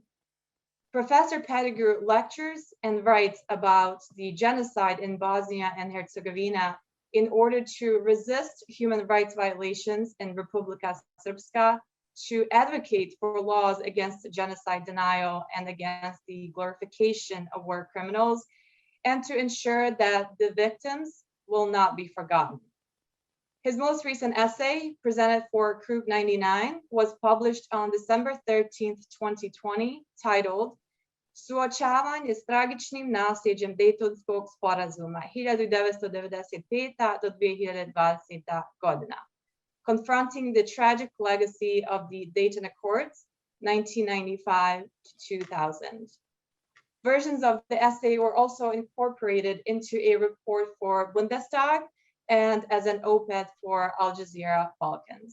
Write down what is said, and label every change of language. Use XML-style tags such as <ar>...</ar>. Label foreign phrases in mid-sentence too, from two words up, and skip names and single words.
<en>Professor Pettigrew lectures and writes about the genocide in Bosnia and Herzegovina in order to resist human rights violations in Republika Srpska, to advocate for laws against genocide denial and against the glorification of war criminals, and to ensure that the victims will not be forgotten. His most recent essay, presented for Krug 99, was published on December 13th, 2020, titled Suočavanje s tragičnim nasljeđem Dejtonskog sporazuma 1995. do 2020. godina, confronting the tragic legacy of the Dayton Accords, 1995 to 2000. Versions of the essay were also incorporated into a report for Bundestag and as an op-ed for Al Jazeera Balkans.</en>